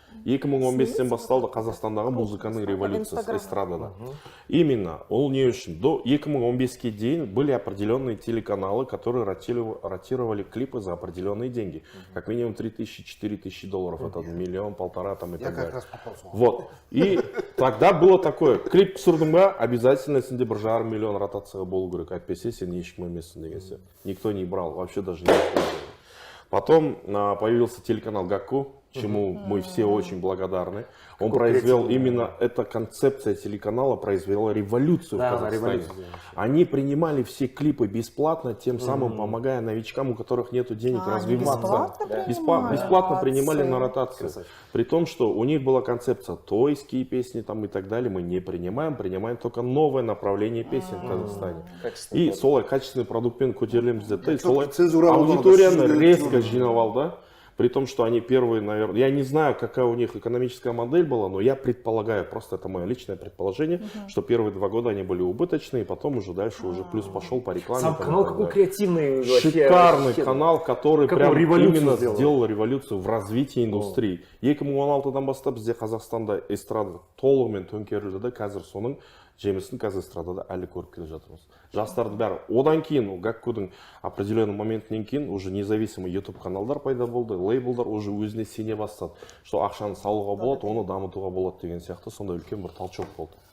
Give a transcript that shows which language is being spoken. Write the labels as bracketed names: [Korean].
[Kazakh] 2015-тен басталды Қазақстандағы музыканың революциясы эстрадада. Именно, ол не үшін? [Russian] До [Kazakh] 2015-ке дейін [Russian] были определенные телеканалы, которые ротировали клипы за определенные деньги. Как минимум 3000-4000 долларов, это миллион, полтора там и так далее. Вот. И тогда было такое, [Kazakh] клип түсірдің ба, обязательно сенде 1,5 миллион ротацияға болу керек, әйтпесе сен ешкім емессің деген сияқты. [Russian] Никто не брал, вообще даже не брал. Потом появился телеканал Гакку, чему мы все очень благодарны. Он произвел, именно эта концепция телеканала произвела революцию в Казахстане. Они принимали все клипы бесплатно, тем самым помогая новичкам, у которых нет денег развиваться. Бесплатно принимали на ротацию. При том, что у них была концепция тойские песни там и так далее, мы не принимаем, принимаем только новое направление песен в Казахстане. [Kazakh] И солай качественный продукт пен көтерілеміз деді. Аудиторияны резко жинавал, да? [Russian] При том, что они первые, наверное, я не знаю, какая у них экономическая модель была, но я предполагаю, просто это мое личное предположение, что первые 2 года они были убыточные, и потом уже дальше уже плюс пошел по рекламе. Сам канал какой креативный. Шикарный канал, который прям именно сделал революцию в развитии индустрии. [Kazakh] 2016-дан бастап бізде Қазақстанда эстрада толығымен төңкерілді де, қазір соның жемісін қазір эстрадада әлі көріп келе жатырмыз. Жастарды бәрі. Одан кейін, Гаккудың определенный моментінен кейін уже независимый YouTube каналдар пайда болды, лейблдар уже өзіне сене бастады, [Russian] что ақшаны салуға болады, [Kazakh] оны дамытуға болады деген сияқты сондай үлкен бір толчок болды.